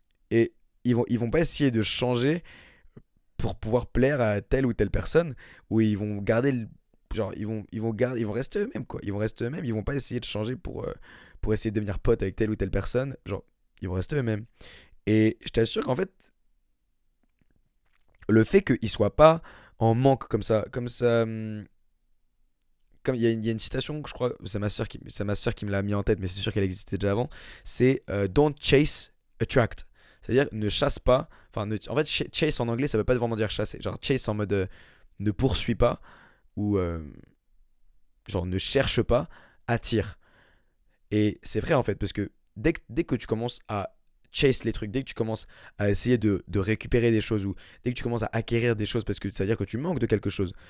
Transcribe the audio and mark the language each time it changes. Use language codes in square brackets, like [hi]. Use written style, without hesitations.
[fr] Et ils vont pas essayer de changer pour pouvoir plaire à telle ou telle personne, ou ils vont garder genre, ils vont rester eux-mêmes, quoi. Ils vont rester eux-mêmes, ils vont pas essayer de changer pour essayer de devenir pote avec telle ou telle personne. Genre, ils vont rester eux-mêmes. Et je t'assure qu'en fait, le fait qu'il soit pas en manque comme ça, comme il y a une citation que je crois, c'est ma sœur qui me l'a mis en tête, mais c'est sûr qu'elle existait déjà avant. [en] C'est don't chase, attract. [fr] C'est-à-dire ne chasse pas. Enfin, en fait, chase en anglais, ça veut pas vraiment dire chasser. Genre chase en mode ne poursuis pas ou genre ne cherche pas, attire. Et c'est vrai en fait, parce que dès que tu commences à chase les trucs, dès que tu commences à essayer de récupérer des choses ou dès que tu commences à acquérir des choses parce que ça veut dire que tu manques de quelque chose.